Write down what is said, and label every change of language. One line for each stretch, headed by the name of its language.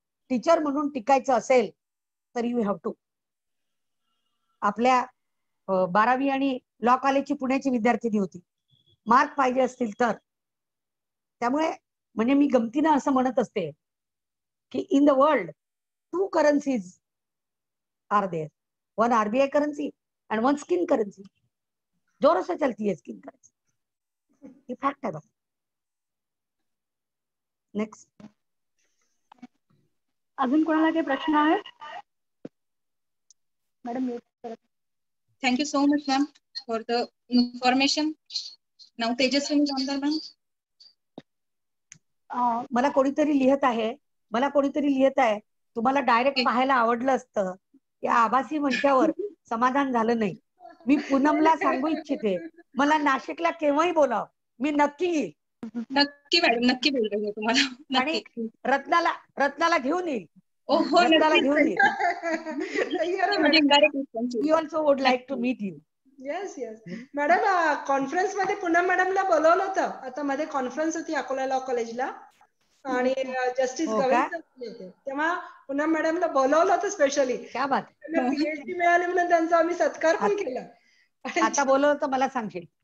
Marathi: Teacher म्हणून टिकायचं असेल तर
English: You have to.
Marathi: आपल्या 12वी आणि लॉ कॉलेजची पुण्याची विद्यार्थिनी होती, मार्क पाहिजे असतील तर. त्यामुळे म्हणजे मी गमतीनं असं म्हणत असते की
English: In the world 2 currencies are there, one RBI currency and one skin currency.
Hindi: जोरों से चलती है स्किन करेंसी, ये फैक्ट है बस.
English: Next.
Marathi: अजून कोणाला काही प्रश्न आहे? Madam.
English: Thank you so much, ma'am, for the information. Now Tejaswini Jamdar, ma'am.
Marathi: मला कोणीतरी लिहित आहे, तुम्हाला डायरेक्ट पाहायला आवडलं असतं. या आभासी मंचावर समाधान झालं नाही. मी पूनमला सांगू इच्छिते, मला नाशिकला केव्हाही बोलाव, मी नक्की येईल. नक्की मॅडम, नक्की बोलतो तुम्हाला. आणि रत्नाला घेऊन येईल. हो, रत्नाला घेऊन येईल.
English: We also would like to meet you. Yes.
Marathi: Madam, conference मध्ये पूनम मॅडमला बोलवलं होतं. आता मध्ये कॉन्फरन्स होती अकोला लॉ कॉलेजला आणि जस्टिस गवई होते, तेव्हा पूनम मॅडमला बोलवलं होतं स्पेशली.
Hindi: क्या बात.
Marathi: PhD मिळाली म्हणून त्यांचा आम्ही सत्कार पण केला. आता बोलवलं तर मला सांगशील.